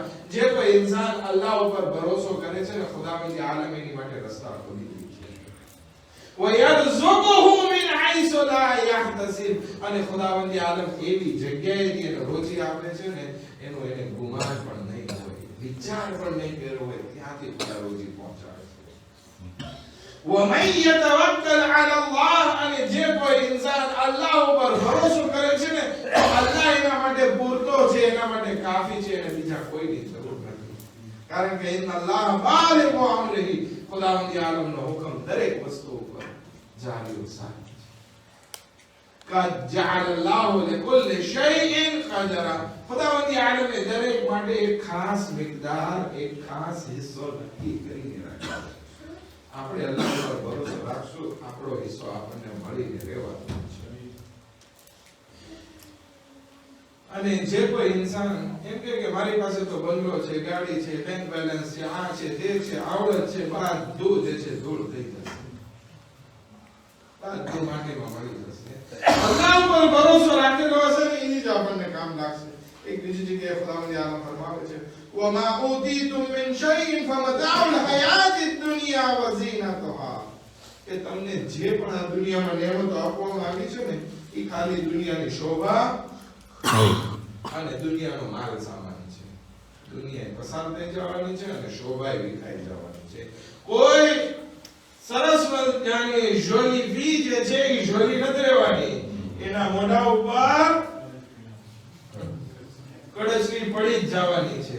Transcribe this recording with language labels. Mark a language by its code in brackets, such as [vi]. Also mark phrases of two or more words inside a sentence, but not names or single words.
[gu] જે કોઈ ઇન્સાન અલ્લાહ ઉપર ભરોસો કરે છે ને ખુદાવંદી આલમ એની માટે રસ્તા ખોલી દે છે. [ar] ويرزقه من حيث لا يحتسب. [gu] અને ખુદાવંદી આલમ એવી જગ્યાએથી એને રોજી આપે છે ને એનો એને ગુમાન પણ નહીં હોય, વિચાર પણ નહીં કર્યો હોય, ત્યાંથી ખુદા રોજી પહોંચાડે છે. [ar] ومن يتوكل على الله. [gu] અને જે કોઈ ઇન્સાન અલ્લાહ ઉપર ભરોસો કરે છે ને અલ્લાહ એના માટે પૂરતો છે, એના માટે કાફી છે, અને બીજા કોઈની જરૂર નથી. કારણ કે [ar] إن الله بالغ أمره. [gu] ખુદાવંદી આલમનો હુકમ દરેક વસ્તુ ઉપર જારી સારી છે. [ar] قد جعل الله لكل شيء قدرا. [gu] ખુદાવંદી આલમે દરેક માટે એક ખાસ મિકદાર, એક ખાસ હિસ્સો નક્કી કરીને રાખ્યો છે. આપણે અલ્લાહ પર ભરોસો રાખશું, આપણો હિસ્સો આપણને મળીને રહેવાનો છે. અને જે કોઈ ઇન્સાન એમ કે મારી પાસે તો બંગલો છે, ગાડી છે, [en] bank balance [gu] છે, આ છે, તે છે, આવડત છે, બધું જે છે ધૂળ થઈ જશે, બધું માટીમાં મળી જશે. અલ્લાહ પર ભરોસો રાખેલો હશે ને એની જ આપણને કામ લાગશે. એક બીજી જગ્યાએ ખુદાવંદી આલમ ફરમાવે છે [ar] وما اوتيتم من شيء فمتاع الحياة الدنيا وزينتها. [gu] કે તમને જે પણ આ દુનિયામાં નેમતો આપવામાં આવી છે ને એ ખાલી દુનિયાની શોભા અને દુનિયાનો માલ સામાન છે. દુનિયા પસાર થઈ જવાની છે અને શોભા વિખાઈ જવાની છે. કોઈ સરસ મજાની જોલી વી જે છે એ જોલી નથી રહેવાની, એના મોઢા ઉપર કડસરી પડી જ જવાની છે.